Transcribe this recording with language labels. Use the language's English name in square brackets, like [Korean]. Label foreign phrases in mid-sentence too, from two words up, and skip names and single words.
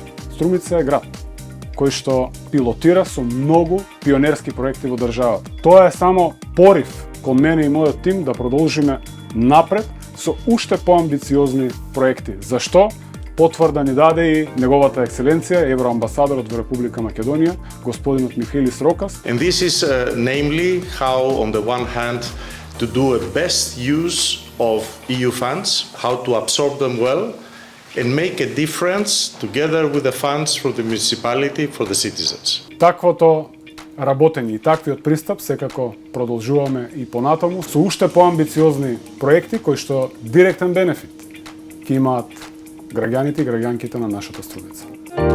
[Macedonian] Струмица е град кој што пилотира со многу пионерски проекти во државата. Тоа е само порив кон мене и мојот тим да продолжиме напред со уште поамбициозни проекти. Зашто? Потврда ни даде и неговата екселенција, евроамбасадорот во Република Македонија, господинот Михаилис Рокас. [English] And this is namely how on the one hand to do a best use of EU funds, how to absorb them well and make a difference together with the funds from the municipality for the citizens. [Macedonian] Таквото работење и таквиот пристап секако продолжуваме и понатаму со уште поамбициозни проекти кои што директен бенефит ќе имаат граѓаните и граѓанките на нашата Струмица.